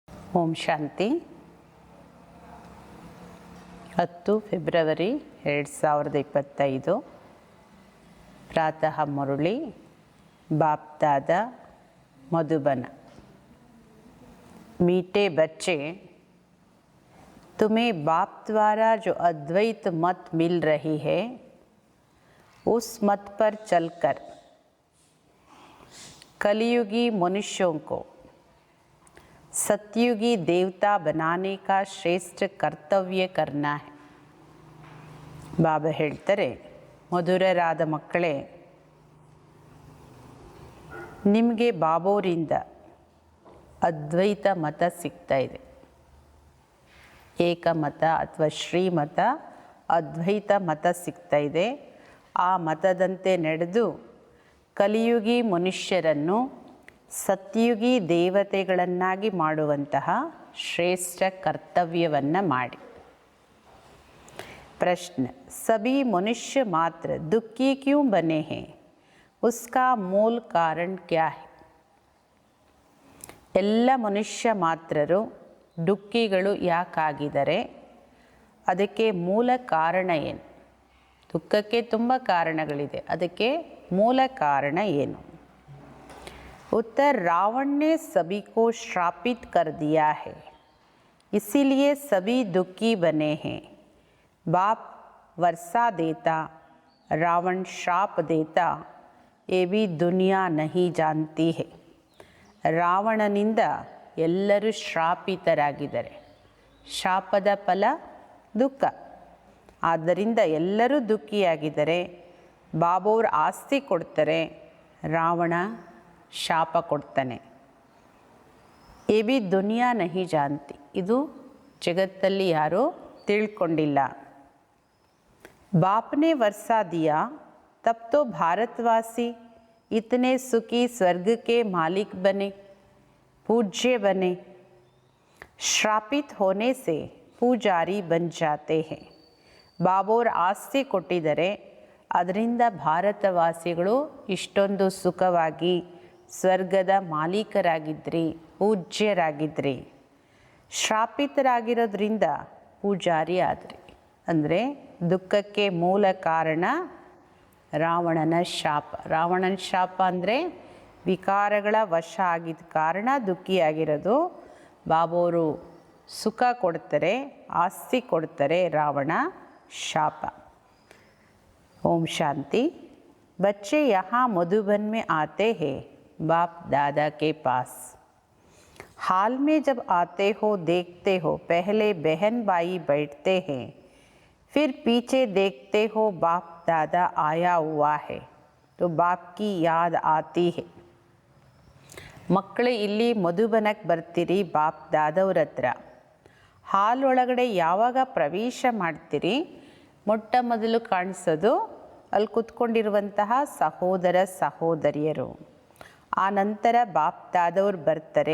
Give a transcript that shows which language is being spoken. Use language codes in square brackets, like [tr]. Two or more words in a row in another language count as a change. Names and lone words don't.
[kn] ಓಂ ಶಾಂತಿ. 10 ಫೆಬ್ರವರಿ 2025 ಪ್ರಾತಃ ಮುರಳಿ बाप दादा मधुबन। [hi] मीठे बच्चे, तुम्हें बाप द्वारा जो अद्वैत मत मिल रही है उस मत पर चलकर कलियुगी मनुष्यों को सतयुगी देवता बनाने का श्रेष्ठ कर्तव्य करना है। [kn] ಬಾಬಾ ಹೇಳ್ತಾರೆ, ಮಧುರರಾದ ಮಕ್ಕಳೇ, ನಿಮಗೆ ಬಾಬೋರಿಂದ ಅದ್ವೈತ ಮತ ಸಿಗ್ತಾ ಇದೆ. ಏಕಮತ ಅಥವಾ ಶ್ರೀಮತ, ಅದ್ವೈತ ಮತ ಸಿಗ್ತಾ ಇದೆ. ಆ ಮತದಂತೆ ನಡೆದು ಕಲಿಯುಗಿ ಮನುಷ್ಯರನ್ನು ಸತ್ಯುಗಿ ದೇವತೆಗಳನ್ನಾಗಿ ಮಾಡುವಂತಹ ಶ್ರೇಷ್ಠ ಕರ್ತವ್ಯವನ್ನು ಮಾಡಿ. [hi] प्रश्न, सभी मनुष्य मात्र दुखी क्यों बने हैं? उसका मूल कारण क्या है? [kn] ಎಲ್ಲ ಮನುಷ್ಯ ಮಾತ್ರರು ದುಃಖಿಗಳು ಯಾಕಾಗಿದ್ದಾರೆ? ಅದಕ್ಕೆ ಮೂಲ ಕಾರಣ ಏನು? ದುಃಖಕ್ಕೆ ತುಂಬ ಕಾರಣಗಳಿದೆ, ಅದಕ್ಕೆ ಮೂಲ ಕಾರಣ ಏನು? [hi] उत्तर, रावण ने सभी को श्रापित कर दिया है, इसीलिए सभी दुखी बने हैं। बाप वर्षा देता, रावण श्राप देता, ये भी दुनिया नहीं जानती है। [kn] ರಾವಣನಿಂದ ಎಲ್ಲರೂ ಶ್ರಾಪಿತರಾಗಿದ್ದಾರೆ. ಶಾಪದ ಫಲ ದುಃಖ. ಆದ್ದರಿಂದ ಎಲ್ಲರೂ ದುಃಖಿಯಾಗಿದ್ದಾರೆ. ಬಾಬೋರ್ ಆಸ್ತಿ ಕೊಡ್ತಾರೆ, ರಾವಣ ಶಾಪ ಕೊಡ್ತಾನೆ. [hi] ये भी दुनिया नहीं जानती, [kn] ಇದು ಜಗತ್ತಲ್ಲಿ ಯಾರೂ ತಿಳ್ಕೊಂಡಿಲ್ಲ. [hi] बाप ने वर्षा दिया, तब तो भारतवासी इतने सुखी स्वर्ग के मालिक बने, पूज्य बने. श्रापित होने से पूजारी बन जाते हैं. [kn] ಬಾಬೋರ್ ಆಸ್ತಿ ಕೊಟ್ಟಿದ್ದಾರೆ, ಅದರಿಂದ ಭಾರತವಾಸಿಗಳು ಇಷ್ಟೊಂದು ಸುಖವಾಗಿ ಸ್ವರ್ಗದ ಮಾಲೀಕರಾಗಿದ್ರಿ, ಪೂಜ್ಯರಾಗಿದ್ರಿ. ಶ್ರಾಪಿತರಾಗಿರೋದ್ರಿಂದ ಪೂಜಾರಿ ಆದ್ರಿ. ಅಂದರೆ ದುಃಖಕ್ಕೆ ಮೂಲ ಕಾರಣ ರಾವಣನ ಶಾಪ. ರಾವಣನ ಶಾಪ ಅಂದರೆ ವಿಕಾರಗಳ ವಶ ಆಗಿದ್ದ ಕಾರಣ ದುಃಖಿಯಾಗಿರೋದು. ಬಾಬೋರು ಸುಖ ಕೊಡ್ತಾರೆ, ಆಸ್ತಿ ಕೊಡ್ತಾರೆ, ರಾವಣ ಶಾಪ. ಓಂ ಶಾಂತಿ. [hi] बच्चे यहाँ मधुबन में आते हैं बाप दादा के पास. हाल में जब आते हो देखते हो पहले बहन भाई बैठते हैं, फिर पीछे देखते हो बाप दादा आया हुआ है, तो बाप की याद आती है. [kn] ಮಕ್ಕಳು ಇಲ್ಲಿ ಮಧುಬನಕ್ಕೆ ಬರ್ತೀರಿ ಬಾಪ್ ದಾದವ್ರ ಹತ್ರ. ಹಾಲ್ ಒಳಗಡೆ ಯಾವಾಗ ಪ್ರವೇಶ ಮಾಡ್ತೀರಿ, ಮೊಟ್ಟ ಮೊದಲು ಕಾಣಿಸೋದು ಅಲ್ಲಿ ಕೂತ್ಕೊಂಡಿರುವಂತಹ ಸಹೋದರ ಸಹೋದರಿಯರು. ಆ ನಂತರ ಬಾಪ್ ದಾದವ್ರು ಬರ್ತಾರೆ.